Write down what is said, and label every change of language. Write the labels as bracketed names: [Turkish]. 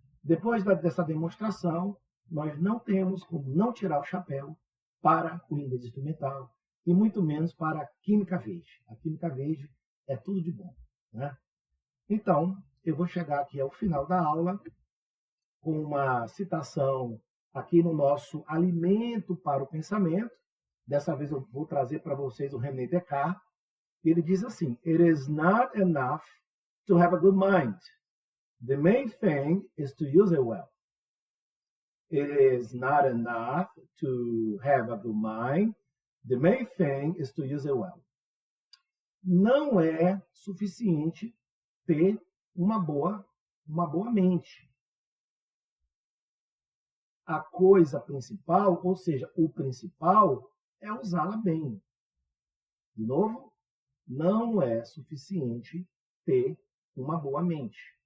[Portuguese] Depois dessa demonstração, nós não temos como não tirar o chapéu para o inglês instrumental e muito menos para a química verde. A química verde é tudo de bom, né? Então, eu vou chegar aqui ao final da aula com uma citação aqui no nosso Alimento para o Pensamento. Dessa vez eu vou trazer para vocês o René Descartes. Ele diz assim: [English] It is not enough to have a good mind. The main thing is to use it well. It is not enough to have a good mind. The main thing is to use it well. [Portuguese] Não é suficiente ter uma boa mente. A coisa principal, ou seja, o principal, é usá-la bem. De novo, não é suficiente ter uma boa mente.